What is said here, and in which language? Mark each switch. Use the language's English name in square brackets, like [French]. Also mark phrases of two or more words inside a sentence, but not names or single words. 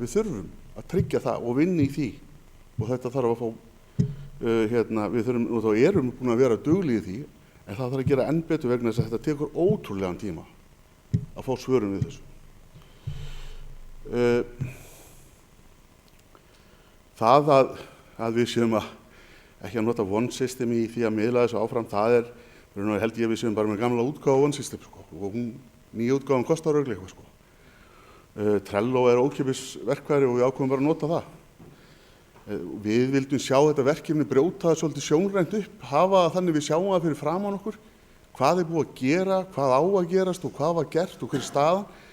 [Icelandic] Við þurfum að tryggja það og vinna í því og þetta þarf að fá við þurfum, og þá erum búin að vera duglegir í því, en það þarf að gera enn betur vegna þess að þetta tekur ótrúlegan tíma að fá svörum við þessu. Það að við séum ekki að nota one system í því að miðla þessu áfram, það held ég að við séum bara með gamla útgáfu one system, sko, og nýja útgáfan kostar örugglega eitthvað, sko. Trello ókeypis verkfæri og við ákveðum bara að nota það. Við vildum sjá þetta verkefni brjóta það svolítið sjónrænt upp, hafa það þannig við sjáum það fyrir framan okkur, hvað búið að gera, hvað á að gerast og hvað var gert og hver staðan.